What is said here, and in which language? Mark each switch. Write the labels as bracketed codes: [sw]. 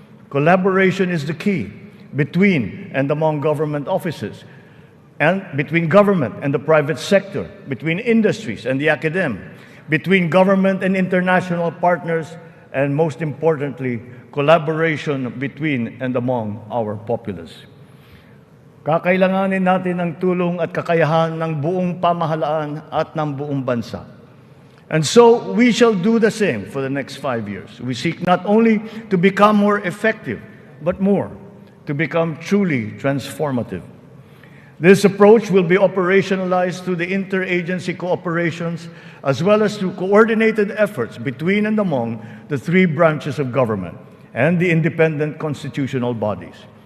[en] Collaboration is the key between and among government offices, and between government and the private sector, between industries and the academe, between government and international partners, and most importantly, collaboration between and among our populace. [tl] Kakailanganin natin ang tulong at kakayahan ng buong pamahalaan at ng buong bansa. [en] And so, we shall do the same for the next 5 years. We seek not only to become more effective, but more, to become truly transformative. This approach will be operationalized through the interagency cooperations, as well as through coordinated efforts between and among the 3 branches of government and the independent constitutional bodies.